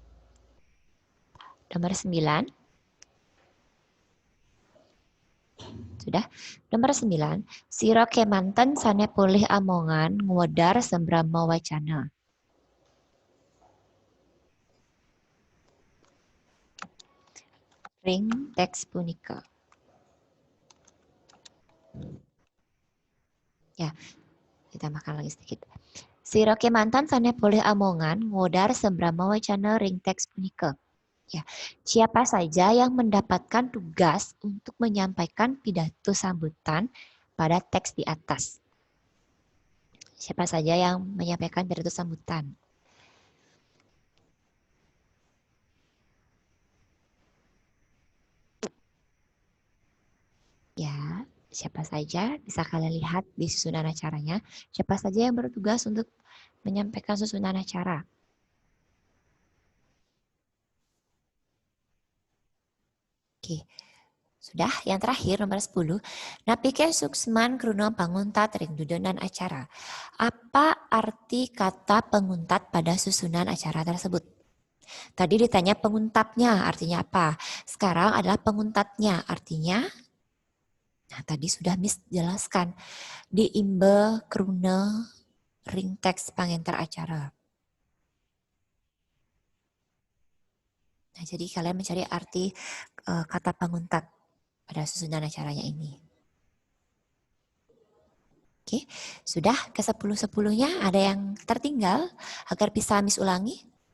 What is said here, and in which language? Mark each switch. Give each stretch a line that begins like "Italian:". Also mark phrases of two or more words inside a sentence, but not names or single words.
Indonesian: Nomor 9. Sudah. Nomor 9.
Balinese: Siro kemanten sane pulih amongan ngwedar sembrama wacana. Ring teks punika.
Indonesian: Ya, kita makan lagi sedikit.
Balinese: Siro kemanten sane pulih amongan ngwedar sembrama wacana ring teks punika.
Indonesian: Ya, siapa saja yang mendapatkan tugas untuk menyampaikan pidato sambutan pada teks di atas? Siapa saja yang menyampaikan pidato sambutan? Ya, siapa saja bisa kalian lihat di susunan acaranya. Siapa saja yang bertugas untuk menyampaikan susunan acara. Oke. Sudah, yang terakhir nomor 10.
Balinese: Napike suksman kruno panguntat ring dudonan acara.
Indonesian: Apa arti kata penguntat pada susunan acara tersebut? Tadi ditanya penguntapnya, artinya apa? Sekarang adalah penguntatnya, artinya nah tadi sudah Miss jelaskan.
Balinese: Diimbe krune ring teks panginter acara.
Indonesian: Nah, jadi kalian mencari arti kata penguntat pada susunan acaranya ini. Oke, sudah ke 10-10-nya ada yang tertinggal agar bisa Miss ulangi?